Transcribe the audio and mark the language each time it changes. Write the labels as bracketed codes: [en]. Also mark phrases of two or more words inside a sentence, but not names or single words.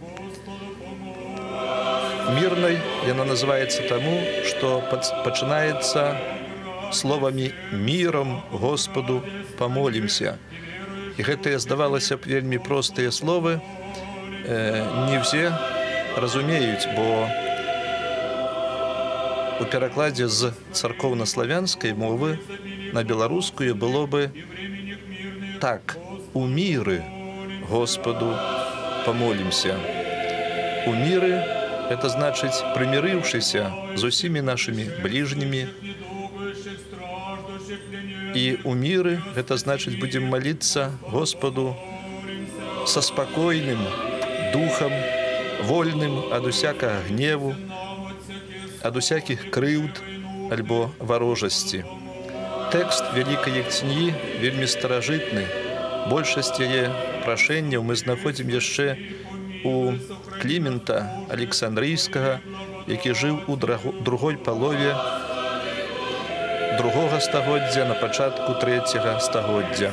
[be] Мірнай яна называецца таму, што пачынаецца словамі «мірам Господу памолімся». І гэтыя, здавалася б, вельмі простыя словы не ўсе разумеюць, бо у перакладзе з царкоўна-славянскай мовы на беларускую было бы так: [ru] «У миры Господу помолимся». У миры – это значит примирившийся с усими нашими ближними. И у миры – это значит будем молиться Господу со спокойным духом, вольным от усякого гневу, от усяких [be] крыўд альбо [ru] ворожасти. Текст Великой Ектинии [be] вельмі старажытны. Большасць яе прашэнняў мы знаходзім яшчэ у Клімента Александрійскага, які жыў у другой палове другога стагоддзя, на пачатку трэцяга стагоддзя.